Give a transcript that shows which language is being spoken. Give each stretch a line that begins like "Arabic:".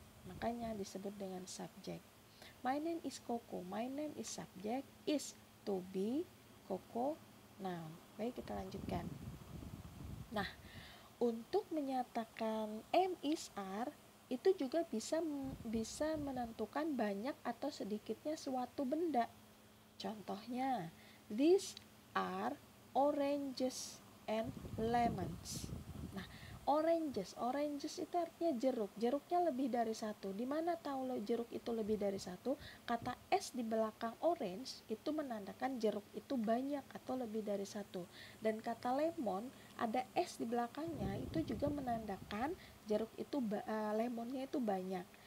Indonesian: Makanya disebut dengan subjek.
English: My name is Coco. My name is subject, is to be,
Indonesian: Koko, noun. Baik, kita lanjutkan. Nah, untuk menyatakan am is are itu juga bisa menentukan banyak atau sedikitnya suatu benda.
English: Contohnya, these are oranges and lemons.
Indonesian: Nah, oranges itu artinya jeruk. Jeruknya lebih dari satu. Di mana tahu lo jeruk itu lebih dari satu? Kata s di belakang orange itu menandakan jeruk itu banyak atau lebih dari satu. Dan kata lemon ada s di belakangnya itu juga menandakan jeruk itu lemonnya itu banyak.